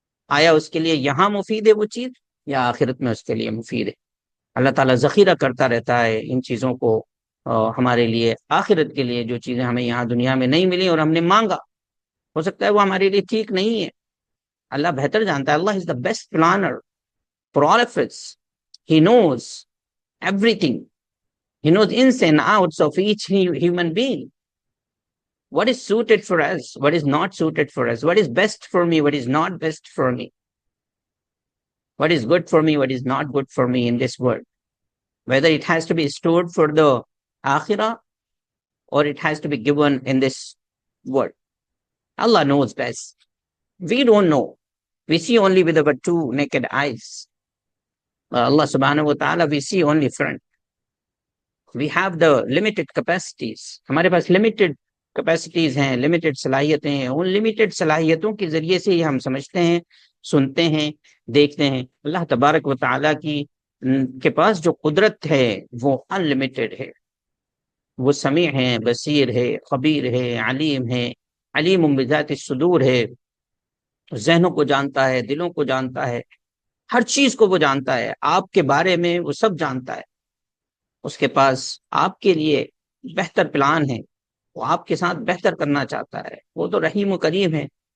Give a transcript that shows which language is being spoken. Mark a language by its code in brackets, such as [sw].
[ur] آیا اس کے لیے یہاں مفید ہے وہ چیز یا آخرت میں اس کے لیے مفید ہے۔ اللہ تعالیٰ ذخیرہ کرتا رہتا ہے ان چیزوں کو ہمارے لیے، آخرت کے لیے جو چیزیں ہمیں یہاں دنیا میں نہیں ملی اور ہم نے مانگا، ہو سکتا ہے وہ ہمارے لیے ٹھیک نہیں ہے۔ اللہ بہتر جانتا ہے۔ [en] Allah is the best planner for all of us. He knows everything. He knows ins and outs of each human being. What is suited for us, what is not suited for us, what is best for me, what is not best for me, what is good for me, what is not good for me in this world, whether it has to be stored for the akhirah or it has to be given in this world. Allah knows best. We don't know. We see only with our 2 naked eyes. Allah subhanahu wa ta'ala, we see only front. We have the limited capacities. [ur] ہمارے پاس limited capacities ہیں، limited صلاحیتیں ہیں۔ ان limited صلاحیتوں کے ذریعے سے ہم سمجھتے ہیں، سنتے ہیں، دیکھتے ہیں۔ اللہ تبارک و تعالیٰ کے پاس جو قدرت ہے وہ unlimited ہے۔ وہ سمیع ہے، بصیر ہے، خبیر ہے، علیم ہے، علیم بذات الصدور ہے، ذہنوں کو جانتا ہے، دلوں کو جانتا ہے، ہر چیز کو وہ جانتا ہے، آپ کے بارے میں وہ سب جانتا ہے۔ اس کے پاس آپ کے لیے بہتر پلان ہے، وہ آپ کے ساتھ بہتر کرنا چاہتا ہے، وہ تو رحیم و کریم ہے۔